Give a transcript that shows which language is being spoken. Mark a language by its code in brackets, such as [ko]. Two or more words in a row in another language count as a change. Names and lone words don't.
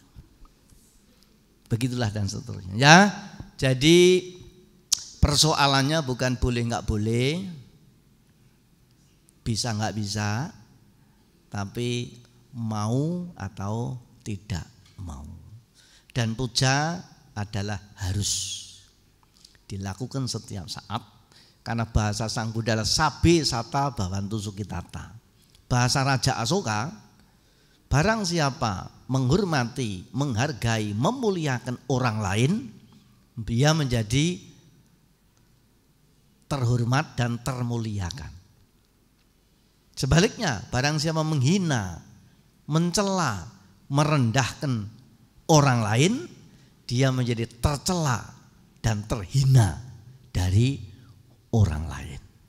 [id] Begitulah dan seterusnya ya. Jadi persoalannya bukan boleh nggak boleh, bisa nggak bisa, tapi mau atau tidak mau. Dan puja adalah harus dilakukan setiap saat, karena bahasa Sang Buddha adalah [pi] sabi sata bawantu sukitata. [id] Bahasa Raja Asoka, barang siapa menghormati, menghargai, memuliakan orang lain, dia menjadi terhormat dan termuliakan. Sebaliknya, barang siapa menghina, mencela, merendahkan orang lain, dia menjadi tercela dan terhina dari orang lain.